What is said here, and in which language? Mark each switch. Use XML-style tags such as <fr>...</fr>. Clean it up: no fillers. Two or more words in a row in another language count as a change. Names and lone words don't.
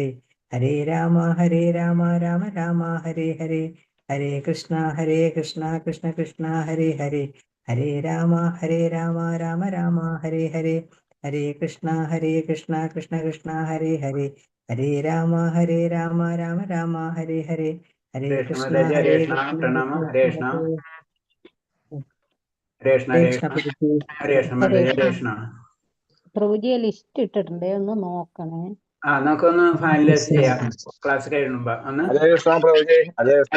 <ml>ഹരേ രാമ രാമ രാമ ഹരേ ഹരേ. ഹരേ കൃഷ്ണ കൃഷ്ണ കൃഷ്ണ ഹരേ ഹരേ. ഹരേ രാമ രാമ രാമ ഹരേ ഹരേ. ഹരേ കൃഷ്ണ കൃഷ്ണ കൃഷ്ണ ഹരേ ഹരേ. ഹരേ രാമ രാമ രാമ ഹരേ ഹരേ. ഹരേ കൃഷ്ണ കൃഷ്ണ പ്രണാമ. ഹരേ കൃഷ്ണ. പ്രഭുജിയെ ലിസ്റ്റ് ഇട്ടിട്ടുണ്ടേ, ഒന്ന് നോക്കണേ. നമുക്കൊന്ന് ഫൈനലൈസ് ചെയ്യാം ക്ലാസ് കഴിയുമ്പോ. ഹരേ കൃഷ്ണ പ്രഭുജി. ഹരേ കൃഷ്ണ.</ml>